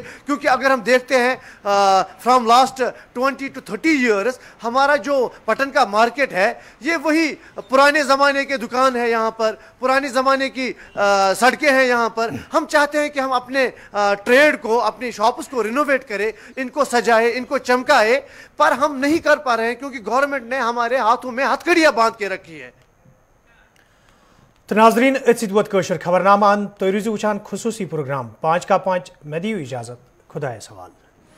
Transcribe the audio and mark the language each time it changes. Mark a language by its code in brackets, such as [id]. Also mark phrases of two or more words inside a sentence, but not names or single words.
[hi] क्योंकि अगर हम देखते हैं [en] from last 20 to 30 years [hi] हमारा जो पटन का मार्केट है ये वही पुराने ज़माने के दुकान है, यहाँ पर पुराने ज़माने की सड़कें हैं। यहाँ पर हम चाहते हैं कि हम अपने ट्रेड को, अपनी शॉप्स को रिनोवेट करें, इनको सजाए, इनको चमकाए, पर हम नहीं कर पा रहे हैं क्योंकि गवर्नमेंट ने हमारे हाथों में हथकड़ियाँ बांध के रखी है। [ks] तो नाजरीन वत खबरनामा तुम रूजू वुचान खुसूसी प्रोग्राम 5 का 5 मैं दी इजाज़त, खुदा सवाल।